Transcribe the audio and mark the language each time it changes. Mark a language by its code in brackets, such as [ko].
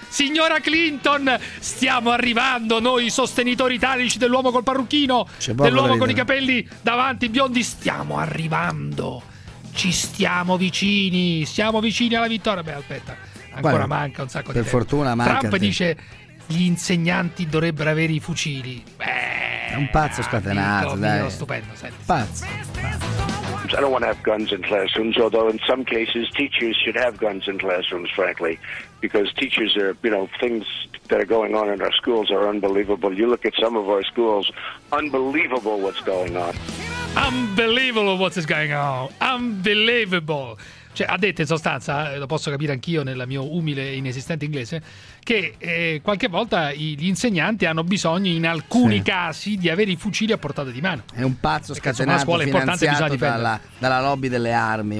[it] Signora Clinton, stiamo arrivando, noi sostenitori italici dell'uomo col parrucchino, dell'uomo con i capelli davanti, biondi, stiamo arrivando, ci stiamo vicini, alla vittoria. Beh, aspetta, ancora guarda, manca un sacco per di tempo. Per fortuna manca. Trump dice, gli insegnanti dovrebbero avere i fucili. È un pazzo scatenato, dai. Mio, stupendo, senti. Pazzo. [en] I don't want to have guns in classrooms, although in some cases teachers should have guns in classrooms, frankly, because teachers are, you know, things that are going on in our schools are unbelievable. You look at some of our schools, unbelievable what's going on. Unbelievable what's going on. Unbelievable. [it] Cioè, ha detto in sostanza, lo posso capire anch'io nel mio umile e inesistente inglese, che qualche volta gli insegnanti hanno bisogno, in alcuni casi, di avere i fucili a portata di mano. È un pazzo scatenato, finanziato dalla lobby delle armi.